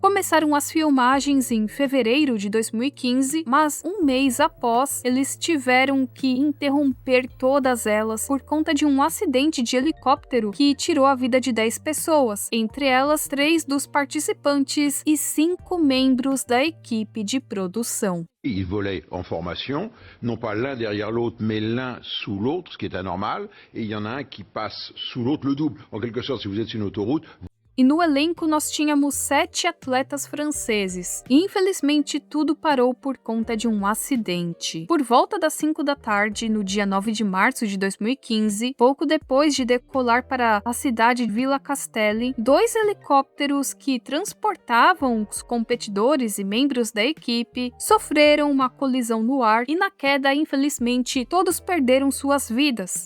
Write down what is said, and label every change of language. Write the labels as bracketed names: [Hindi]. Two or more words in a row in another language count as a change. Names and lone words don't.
[Portuguese] Começaram as filmagens em fevereiro de 2015, mas um mês após, eles tiveram que interromper todas elas por conta de um acidente de helicóptero que tirou a vida de 10 pessoas, entre elas 3 dos participantes e 5 membros da equipe de produção. [French] Ils volaient en formation, non pas l'un derrière l'autre, mais l'un sous l'autre, ce qui est anormal, et il y en a un qui passe sous l'autre, le double. En quelque sorte, si vous êtes sur une autoroute, [Portuguese] E no elenco nós tínhamos 7 atletas franceses. E infelizmente tudo parou por conta de um acidente. Por volta das 5 da tarde, no dia 9 de março de 2015, pouco depois de decolar para a cidade de Villa Castelli, 2 helicópteros que transportavam os competidores e membros da equipe sofreram uma colisão no ar e na queda, infelizmente, todos perderam suas vidas.